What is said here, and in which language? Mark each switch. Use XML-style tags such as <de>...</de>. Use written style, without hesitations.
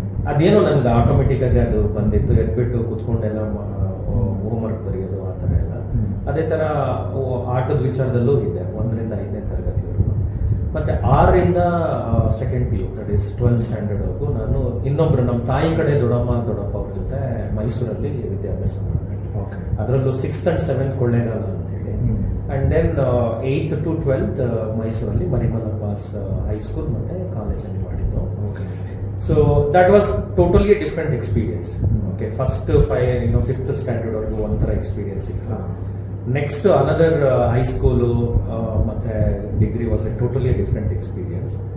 <kn>ಅದೇನೋ ನನಗೆ ಆಟೋಮೆಟಿಕ್ ಆಗಿ ಅದು ಬಂದಿತ್ತು. ಎದ್ಬಿಟ್ಟು ಕುತ್ಕೊಂಡೆಲ್ಲ ಹೋಮ್ವರ್ಕ್ ಬರೆಯೋದು ಆ ಥರ ಎಲ್ಲ. ಅದೇ ಥರ ಆಟದ ವಿಚಾರದಲ್ಲೂ ಇದೆ 1ರಿಂದ 5ನೇ ತರಗತಿವರೆಗೂ. ಮತ್ತು 6ರಿಂದ 2nd PU</kn> <en>that is</en> <kn>12th ಸ್ಟ್ಯಾಂಡರ್ಡ್ವರೆಗೂ ನಾನು ಇನ್ನೊಬ್ರು ನಮ್ಮ ತಾಯಿ ಕಡೆ ದೊಡ್ಡಪ್ಪ ಅವ್ರ ಜೊತೆ ಮೈಸೂರಲ್ಲಿ ವಿದ್ಯಾಭ್ಯಾಸ ಮಾಡಿದೆ. ಅದರಲ್ಲೂ 6th and 7th ಕೊಳ್ಳೇಗಾಲ ಅಂತೇಳಿ.</kn> <en>and then 8th to 12th</en> <kn>ಮೈಸೂರಲ್ಲಿ ಮರಿಮಲ್ಲಪ್ಪಾಸ್ ಹೈಸ್ಕೂಲ್ ಮತ್ತು ಕಾಲೇಜಲ್ಲಿ ಮಾಡಿದ್ದು.</kn> <en>So that was totally different experience. Okay, first</en> <kn>5th ಸ್ಟ್ಯಾಂಡರ್ಡ್ವರೆಗೂ ಒಂಥರ ಎಕ್ಸ್ಪೀರಿಯನ್ಸ್ ಇತ್ತು.</kn> <en>Next another high school ಮತ್ತು degree was a totally different experience.</en>